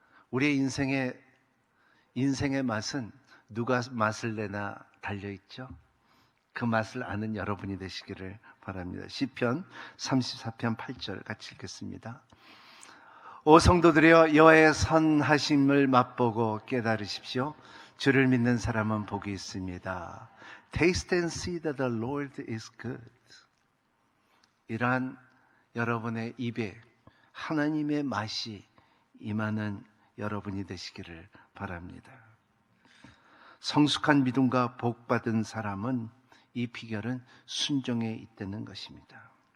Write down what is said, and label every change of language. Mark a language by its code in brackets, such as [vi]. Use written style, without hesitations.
[ko] 우리의 인생의 맛은 누가 맛을 내나 달려있죠? 그 맛을 아는 여러분이 되시기를 바랍니다. 시편 34편 8절 같이 읽겠습니다. 오 성도들이여, 여호와의 선하심을 맛보고 깨달으십시오. 주를 믿는 사람은 복이 있습니다. [en] Taste and see that the Lord is good. [ko] 이러한 여러분의 입에 하나님의 맛이 임하는 여러분이 되시기를 바랍니다. 성숙한 믿음과 복받은 사람은 이 비결은 순종에 있다는 것입니다.